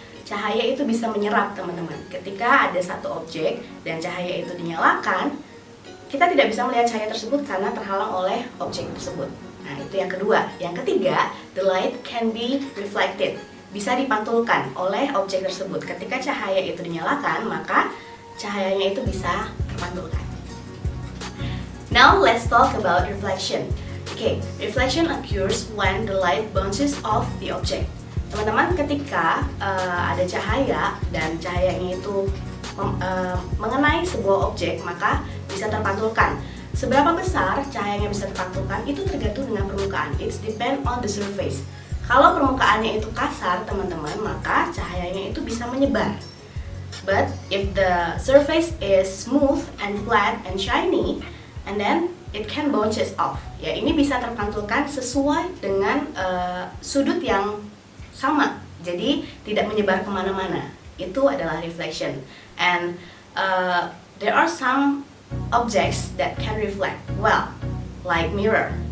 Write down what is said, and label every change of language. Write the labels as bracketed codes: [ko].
[id] Cahaya itu bisa menyerap teman-teman. Ketika ada satu objek dan cahaya itu dinyalakan, kita tidak bisa melihat cahaya tersebut karena terhalang oleh objek tersebut. Nah, itu yang kedua. Yang ketiga, [en] the light can be reflected. [id] Bisa dipantulkan oleh objek tersebut. Ketika cahaya itu dinyalakan, maka cahayanya itu bisa terpantulkan. [en] Now, let's talk about reflection. Okay, reflection occurs when the light bounces off the object. [id] Teman-teman, ketika ada cahaya dan cahayanya itu mengenai sebuah objek, maka bisa terpantulkan. Seberapa besar cahayanya bisa terpantulkan itu tergantung dengan permukaan. [en] It depends on the surface. [id] Kalau permukaannya itu kasar, teman-teman, maka cahayanya itu bisa menyebar. [en] But if the surface is smooth and flat and shiny, and then it can bounces off. [id] Ya, ini bisa terpantulkan sesuai dengan sudut yang sama, jadi tidak menyebar kemana-mana. Itu adalah reflection. [en] And there are some objects that can reflect well, like mirror.